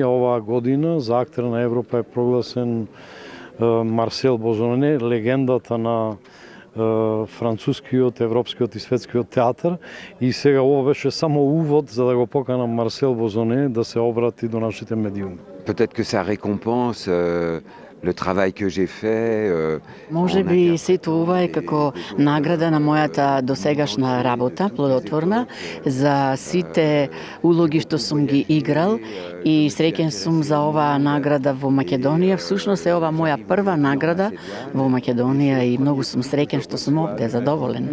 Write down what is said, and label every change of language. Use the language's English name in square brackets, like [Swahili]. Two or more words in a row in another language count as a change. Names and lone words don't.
[Macedonian] Оваа година за актер на Европа е прогласен Марсел Бозоне, легендата на францускиот, европскиот и светскиот театар. И сега ова беше само увод за да го поканам Марсел Бозоне да се обрати до нашите медиуми. [French] Peut-être que ça récompense le travail que j'ai fait. [Macedonian] Може би сето ова е како награда на мојата досегашна работа, плодотворна, за сите улоги што сум ги играл и среќен сум за оваа награда во Македонија. Всушност е ова моја прва награда во Македонија и многу сум среќен што сум овде, задоволен.